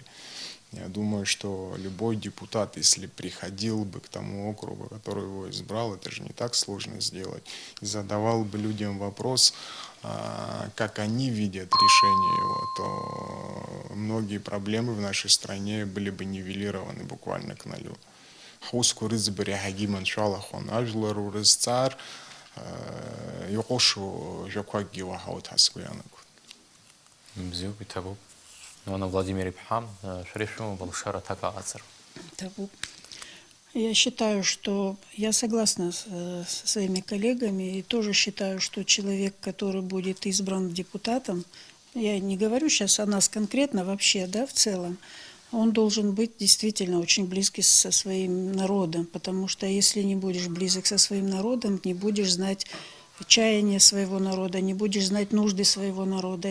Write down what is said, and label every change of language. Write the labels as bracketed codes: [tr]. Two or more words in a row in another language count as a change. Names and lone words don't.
[ru] Я думаю, что любой депутат, если приходил бы к тому округу, который его избрал, это же не так сложно сделать, и задавал бы людям вопрос, как они видят решение его, то многие проблемы в нашей стране были бы нивелированы буквально к нулю. [ab] ҳусқәа рыӡбара иаҳагьы иманшәалахон. Ажәлар урызҵаар иҟәышу ажәақәакгьы уаҳауеит ҳәа сгәы иаанагоит. Бзиоуп, иҭабуп. Ивана Владимир иԥҳа, шәара ишәымоуп алшара аҭак аҟаҵара. Табу. [ru] Я считаю, что я согласна со своими коллегами и тоже считаю, что человек, который будет избран депутатом, я не говорю сейчас о нас конкретно, вообще, да, в целом, он должен быть действительно очень близкий со своим народом, потому что если не будешь близок со своим народом, не будешь знать чаяние своего народа, не будешь знать нужды своего народа.